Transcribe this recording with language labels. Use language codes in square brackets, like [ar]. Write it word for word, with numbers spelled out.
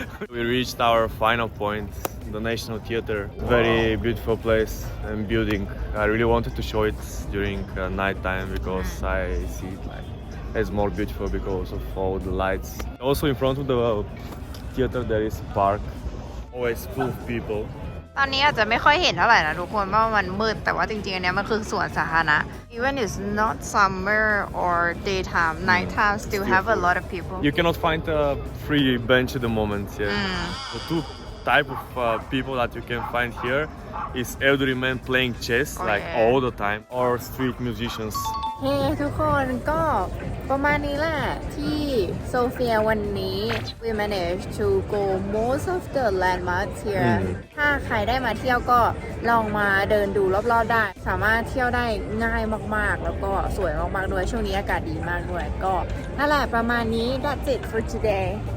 [en] We reached our final point, the National Theater. Very beautiful place and building. I really wanted to show it during uh, night time because I see it like it's more beautiful because of all the lights. Also in front of the uh, theater there is a park, always full of people. [th] ตอนนี้อาจจะไม่ค่อยเห็นเท่าไหร่นะทุกคนเพราะมันมืดแต่ว่าจริงๆอันนี้มันคือสวนสาธารณะ [en] Even it's not summer or daytime, nighttime still have a lot of people. You cannot find a free bench at the moment. Yeah. Mm. The two type of uh, people that you can find here is elderly men playing chess oh, like yeah. all the time or street musicians. [th] เฮ้ทุกคนก็ประมาณนี้แหละที่โซเฟียวันนี้ [en] we managed to go most of the landmarks here [th] ถ้าใครได้มาเที่ยวก็ลองมาเดินดูรอบๆได้สามารถเที่ยวได้ง่ายมากๆแล้วก็สวยมากๆด้วยช่วงนี้อากาศดีมากด้วยก็นั่นแหละประมาณนี้ [en] that's it for today